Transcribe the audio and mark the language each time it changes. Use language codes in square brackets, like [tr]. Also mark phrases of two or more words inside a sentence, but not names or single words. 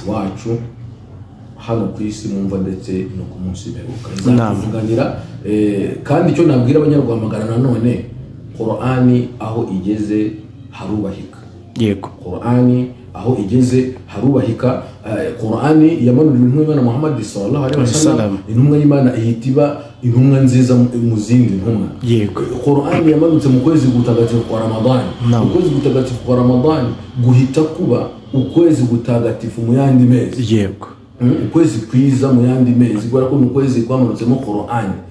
[rw] wacu hano ku isi mumva ndetse no ku munsi beruka izavuganira kandi icyo nabwira abanyarwamagana nanone Qur'ani aho igeze harubahika. Yego, Qur'ani aho igeze harubahika. Qur'ani yamanuriwe n'Imana Muhammad [ar] صلى الله عليه وسلم, [rw] intumwa y'Imana ihitiba intumwa nziza mu zindi ntumwa. Yego, Qur'ani yamanutse mu kwezi gutagatifu kwa Ramadan. Ukwezi gutagatifu kwa Ramadan guhita kuba ukwezi gutagatifu mu yandi mezi. Yego, ukwezi kwiza mu yandi mezi kubera ko mu kwezi kwamanutse mu Qur'ani.